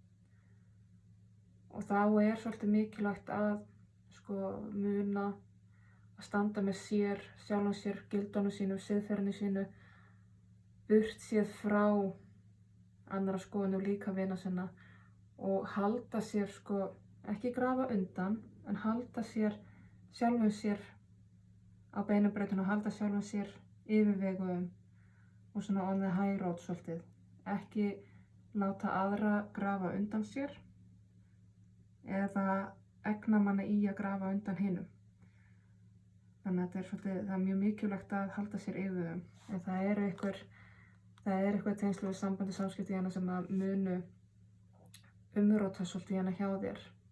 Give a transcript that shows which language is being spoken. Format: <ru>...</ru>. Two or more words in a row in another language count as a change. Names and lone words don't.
<is>Og þá svolítið mikilvægt að muna að standa með sjálfan sér, gildunum sínum, siðferðinu sínu, burt séð frá annarra skoðun og líka vina sinna, og halda sér ekki grafa undan, en halda sjálfum sér á beinabrautinni og halda sjálfum sér yfirveguðum og svona</is> <en>on the high road</en> <is>svolítið. Ekki láta aðra grafa undan sér eða egna manni í að grafa undan hinum. Þannig að það mjög mikilvægt að halda sér yfirveguðum. En það eitthvað tengsl við sambandi samskipti hérna sem að munu umróta svolítið hérna hjá þér.</is>